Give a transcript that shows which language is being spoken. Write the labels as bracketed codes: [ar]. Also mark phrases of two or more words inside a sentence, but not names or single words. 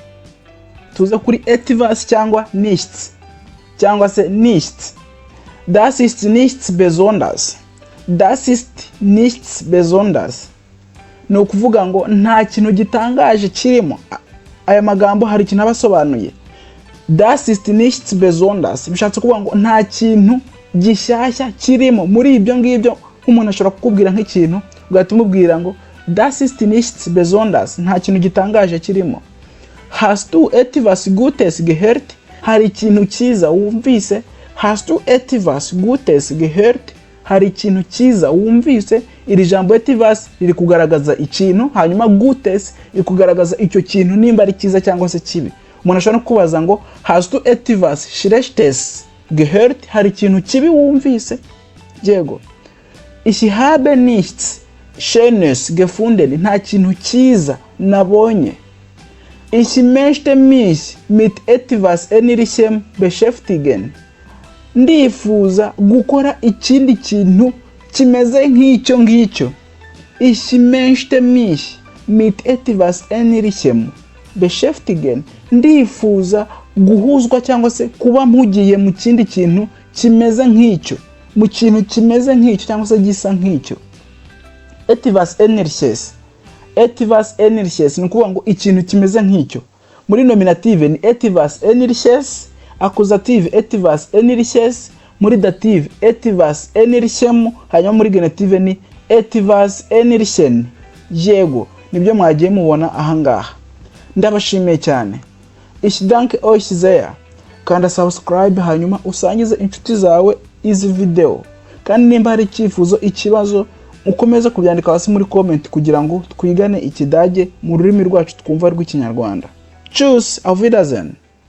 [rw] Tuza kuri etwas cyangwa nichts cyangwa se nichts. [de] Das ist nichts besonders. Das ist nichts besonders. [rw] Ni ukuvuga ngo nta kintu gitangaje kirimo. Aya magambo hari ikintu abasobanuye. [de] Das ist nichts besonders [rw] bishatse kuvuga ngo nta kintu gishyashya kirimo. Muri ibyo ngibyo nk'umuntu ashobora kukubwira nk'ikintu ugahita umubwira ngo [de] das ist nichts besonders, [rw] nta kintu gitangaje kirimo. [de] Hast du etwas Gutes gehört? [rw] Hari ikintu cyiza wumvise. [de] Hast du etwas Gutes gehört? [rw] Hari ikintu cyiza wumvise. Iri jambo etwas riri kugaragaza ikintu, hanyuma Gutes iri kugaragaza icyo kintu nimba ari cyiza cyangwa se kibi. Umuntu ashobora no kubaza ngo [de] hast du etwas Schlechtes gehört? [rw] Hari ikintu kibi wumvise. Yego. [de] Ich habe nichts Schönes gefunden. [rw] Nta kintu cyiza nabonye. [de] Ich möchte mich mit etwas Ähnlichem beschäftigen. [rw] Ndifuza gukora ikindi kintu kimeze nk'icyo ngicyo. [de] Ich möchte mich mit etwas Ähnlichem beschäftigen. [rw] Ndifuza guhuzwa cyangwa se kuba mpugiye mu kindi kintu kimeze nk'icyo. Mu kintu kimeze nk'icyo cyangwa se gisa nk'icyo. [de] Etwas Ähnliches. Etwas Ähnliches [rw] ni ukuvuga ngo ikintu kimeze nk'icyo. Muri nominative ni [de] etwas Ähnliches, [rw] accusative [de] etwas Ähnliches, [rw] muri dative [de] etwas Ähnlichem, [rw] hanyuma muri genitive ni [de] etwas Ähnlichen. [rw] Yego, nibyo mwagiye mubona aha ngaha. Ndabashimiye cyane. [de] Ich danke euch sehr. [rw] Kanda subscribe hanyuma usangize inshuti zawe izi video. Kandi nimba hari icyifuzo, ikibazo, ukomeza kubyandika hasi muri comment kugira ngo twigane ikidage mu rurimi rwacu twumva rw'Ikinyarwanda. [de] Tschüss, auf Wiedersehen.